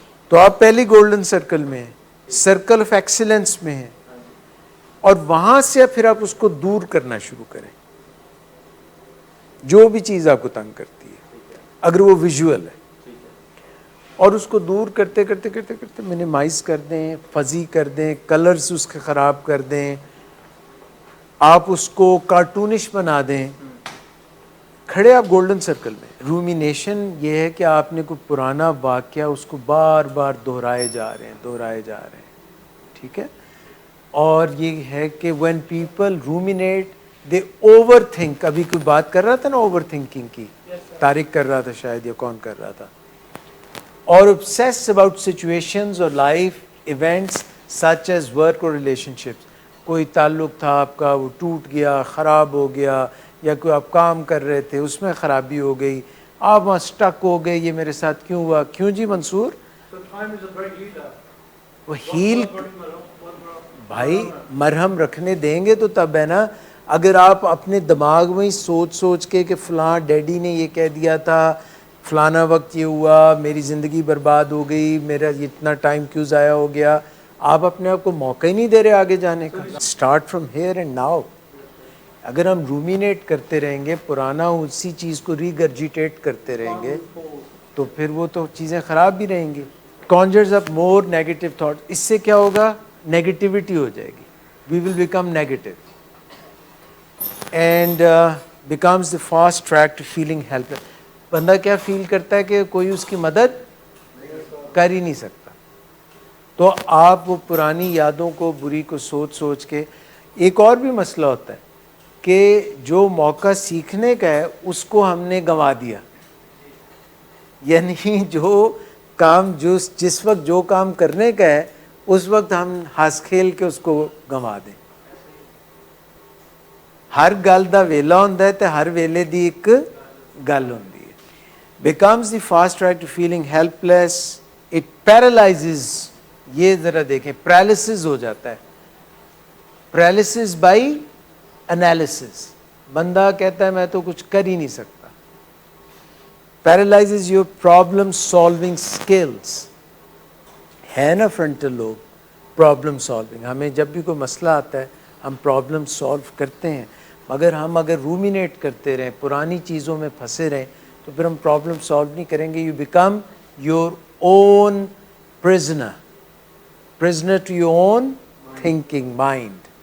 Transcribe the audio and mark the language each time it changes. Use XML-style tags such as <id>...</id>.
<ur>تو آپ پہلی گولڈن سرکل میں ہیں, سرکل آف ایکسیلنس میں ہیں, اور وہاں سے پھر آپ اس کو دور کرنا شروع کریں, جو بھی چیز آپ کو تنگ کرتی ہے, اگر وہ ویژول ہے, اور اس کو دور کرتے کرتے کرتے کرتے منیمائز کر دیں, فزی کر دیں, کلرز اس کے خراب کر دیں, آپ اس کو کارٹونش بنا دیں. کھڑے آپ گولڈن سرکل میں. رومینیشن یہ ہے کہ آپ نے کوئی پرانا واقعہ اس کو بار بار دہرائے جا رہے ہیں, ٹھیک ہے. اور یہ ہے کہ</ur> <en>when people ruminate they overthink.</en> <ur>ابھی کوئی بات کر رہا تھا نا اوور تھنکنگ کی, طارق کر رہا تھا شاید, یا کون کر رہا تھا.</ur> <en>اور obsess about situations or life events such as work or relationships.</en> <ur>کوئی تعلق تھا آپ کا, وہ ٹوٹ گیا, خراب ہو گیا, یا کوئی آپ کام کر رہے تھے اس میں خرابی ہو گئی, آپ وہاں سٹک ہو گئے, یہ میرے ساتھ کیوں ہوا. کیوں جی منصور؟ وہ ہیل بھائی مرہم رکھنے دیں گے تو تب ہے نا. اگر آپ اپنے دماغ میں ہی سوچ سوچ کے کہ فلاں ڈیڈی نے یہ کہہ دیا تھا, فلانا وقت یہ ہوا, میری زندگی برباد ہو گئی, میرا اتنا ٹائم کیوں ضائع ہو گیا, آپ اپنے آپ کو موقع ہی نہیں دے رہے آگے جانے کا.</ur> <en>Start from here and now.</en> <ur>اگر ہم رومینیٹ کرتے رہیں گے, پرانا اسی چیز کو ریگرجیٹیٹ کرتے رہیں گے, تو پھر وہ تو چیزیں خراب بھی رہیں گی.</ur> <en>conjures up more negative thoughts.</en> <ur>اس سے کیا ہوگا, نیگیٹیوٹی ہو جائے گی.</ur> <en>we will become negative and becomes the fast track to feeling helpless.</en> <ur>بندہ کیا فیل کرتا ہے کہ کوئی اس کی مدد کر ہی نہیں سکتا. تو آپ وہ پرانی یادوں کو, بری کو سوچ سوچ کے. ایک اور بھی مسئلہ ہوتا ہے کہ جو موقع سیکھنے کا ہے اس کو ہم نے گنوا دیا. یعنی جو کام جس وقت جو کام کرنے کا ہے اس وقت ہم ہنس کھیل کے اس کو گنوا دیں.</ur> <pa>ہر گل دا ویلا ہوندا ہے تے ہر ویلے دی ایک گل ہوندی ہے.</pa> <en>becomes the fast track to feeling helpless. it paralyzes.</en> <ur>یہ ذرا دیکھیں, paralysis ہو جاتا ہے.</ur> <en>paralysis by analysis.</en> <ur>بندہ کہتا ہے میں تو کچھ کر ہی نہیں سکتا.</ur> <en>paralyzes your problem solving skills.</en> <ur>ہے نا فرنٹل لوب, پرابلم سالونگ. ہمیں جب بھی کوئی مسئلہ آتا ہے ہم پرابلم سالو کرتے ہیں, مگر ہم اگر رومینیٹ کرتے رہیں, پرانی چیزوں میں پھنسے رہیں, تو پھر ہم پرابلم سالو نہیں کریں گے.</ur> <en>You become your own prisoner to your own thinking mind.</en>